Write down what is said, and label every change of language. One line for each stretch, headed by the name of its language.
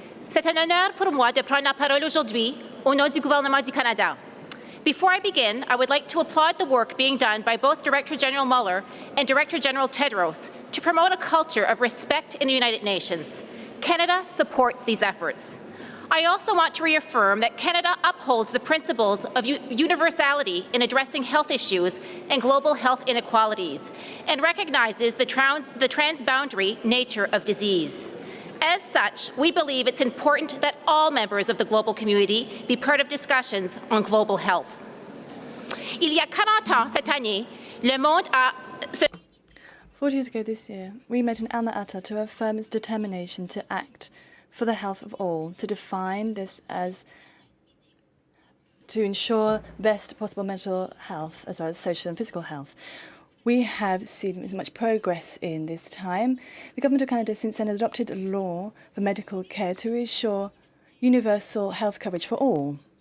French: C'est un honneur pour moi de prendre la parole aujourd'hui au nom du gouvernement du Canada.
English: Before I begin, I would like to applaud the work being done by both Director General Mueller and Director General Tedros to promote a culture of respect in the United Nations. Canada supports these efforts. I also want to reaffirm that Canada upholds the principles of universality in addressing health issues and global health inequalities, and recognizes the transboundary nature of disease. As such, we believe it's important that all members of the global community be part of discussions on global health.
French: Il y a 40 ans cette année, le monde a
English: 40 years ago this year, we met in Alma Ata to affirm its determination to act for the health of all, to define this as to ensure best possible mental health as well as social and physical health. We have seen much progress in this time. The Government of Canada since then has adopted a law for medical care to ensure universal health coverage for all.